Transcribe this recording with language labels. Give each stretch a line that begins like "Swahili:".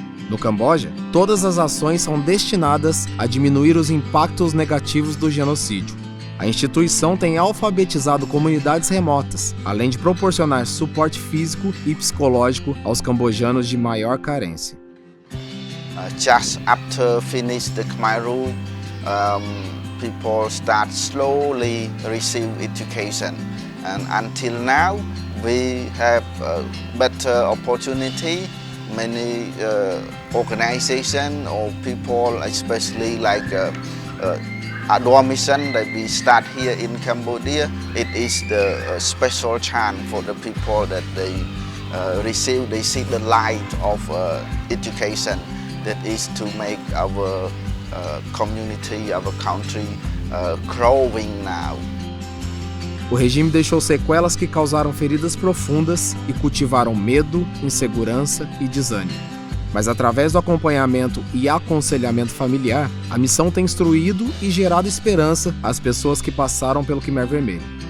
Portuguese: No Camboja, todas as ações são destinadas a diminuir os impactos negativos do genocídio. A instituição tem alfabetizado comunidades remotas, além de proporcionar suporte físico e psicológico aos cambojanos de maior carência.
English: Just after finish the Khmer Rule, people start slowly receive education, and until now we have better opportunity. Many organizations or people, especially like Adore Mission that we start here in Cambodia, it is the special chance for the people that they see the light of education. That is to make our community, our country growing now.
Portuguese: O regime deixou sequelas que causaram feridas profundas e cultivaram medo, insegurança e desânimo. Mas através do acompanhamento e aconselhamento familiar, a missão tem instruído e gerado esperança às pessoas que passaram pelo Khmer Vermelho.